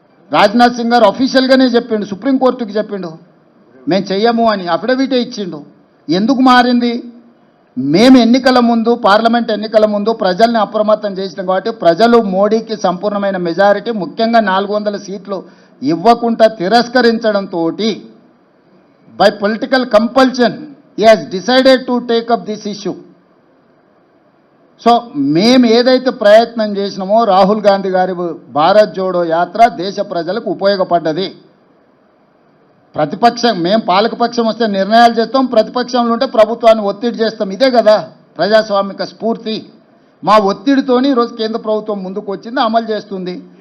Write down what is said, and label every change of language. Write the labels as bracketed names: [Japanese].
[Telugu] రాజ్నాథ్ సింగ్ గారు అఫీషియల్గానే చెప్పిండు, సుప్రీంకోర్టుకి చెప్పిండు మేము చెయ్యము అని, అఫిడవిటే ఇచ్చిండు. ఎందుకు మారింది? మేము ఎన్నికల ముందు, పార్లమెంట్ ఎన్నికల ముందు ప్రజల్ని అప్రమత్తం చేసినాం కాబట్టి ప్రజలు మోడీకి సంపూర్ణమైన మెజారిటీ, ముఖ్యంగా 400 సీట్లు ఇవ్వకుండా తిరస్కరించడంతో by political compulsion [English] he has decided to take up this issue. [Telugu] So మేము ఏదైతే ప్రయత్నం చేసినామో రాహుల్ గాంధీ గారి భారత్ జోడో యాత్ర దేశ ప్రజలకు ఉపయోగపడ్డది. ప్రతిపక్షం మేము పాలకపక్షం వస్తే నిర్ణయాలు చేస్తాం, ప్రతిపక్షంలో ఉంటే ప్రభుత్వాన్ని ఒత్తిడి చేస్తాం. ఇదే కదా ప్రజాస్వామిక స్ఫూర్తి. మా ఒత్తిడితోని ఈరోజు కేంద్ర ప్రభుత్వం ముందుకు వచ్చింది, అమలు చేస్తుంది.